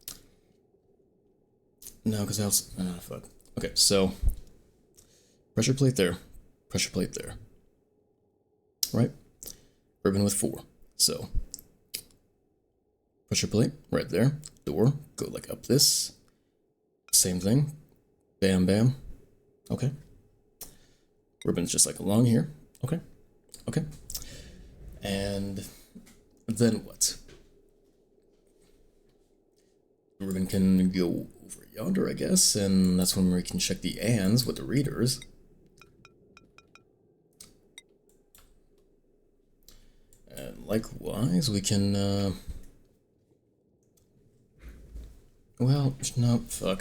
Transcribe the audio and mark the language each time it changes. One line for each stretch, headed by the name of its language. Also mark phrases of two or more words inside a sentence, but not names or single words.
English: No, because I also... fuck. Okay, so... Pressure plate there. Pressure plate there. Right? Ribbon with 4. So... Pressure plate, right there. Door, go like up this. Same thing. Bam, bam. Okay. Ribbon's just like along here. Okay. Okay. And... then what? Ruben can go over yonder, I guess, and that's when we can check the ands with the readers. And likewise, we can, well, no, fuck.